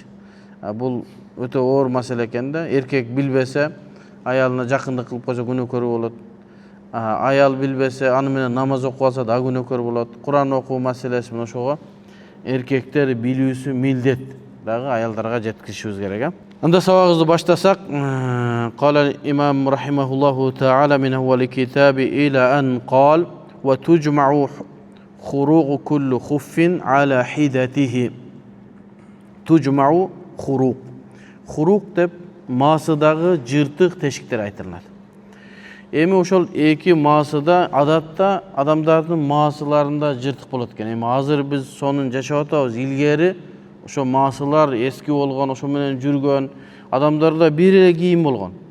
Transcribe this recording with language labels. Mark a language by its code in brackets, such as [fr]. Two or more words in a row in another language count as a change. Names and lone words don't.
[ky] Бул өтө оор маселе экен да. Эркек билбесе, аялына жакындык кылып койсо күнөөкөр болот. Аял билбесе, аны менен намаз окуп алса да күнөөкөр болот. Куран окуу маселеси мына ошого эркектер билүүсү милдет. Дагы аялдарга жеткизишибиз керек. Анда сабагыбызды баштасак, [ar] قال الإمام رحمه الله تعالى من أول الكتاب إلى أن قال وتجمع خروق كل خف على حدته. تجمع خروق. [ky] Хуруг деп маасыдагы жыртык тешиктер айтылат. Эми ошол эки маасыда адатта адамдардын маасыларында жыртык болот экен. Эми азыр биз сонун жашап атабыз. Илгери ошо маасылар эски болгон, ошо менен жүргөн, адамдарда бир эле кийим болгон.